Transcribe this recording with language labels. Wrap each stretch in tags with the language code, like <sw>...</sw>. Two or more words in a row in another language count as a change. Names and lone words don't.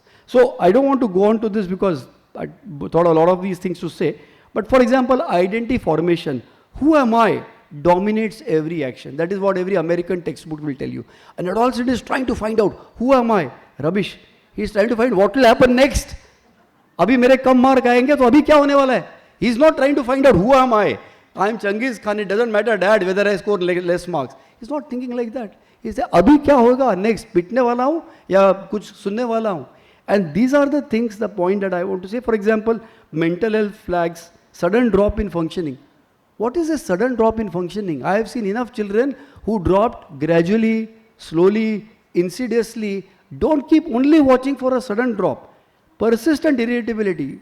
<en>So I don't want to go on to this because I thought a lot of these things to say. But for example, identity formation. Who am I? Dominates every action. That is what every American textbook will tell you. An adolescent is trying to find out, who am I? Rubbish. He is trying to find what will happen next.</en> <hi>अभी मेरे कम mark आएंगे, तो अभी क्या होने वाला है?</hi> <en>He is not trying to find out, who am I? I am Changiz Khan. It doesn't matter, dad, whether I score less marks. He is not thinking like that. He says,</en> <hi>अभी क्या होगा next? पिटने वाला हूँ या कुछ सुनने वाला हूँ?</hi> <en>And these are the things, the point that I want to say. For example, mental health flags, sudden drop in functioning. What is a sudden drop in functioning? I have seen enough children who dropped gradually, slowly, insidiously. Don't keep only watching for a sudden drop. Persistent irritability.</en>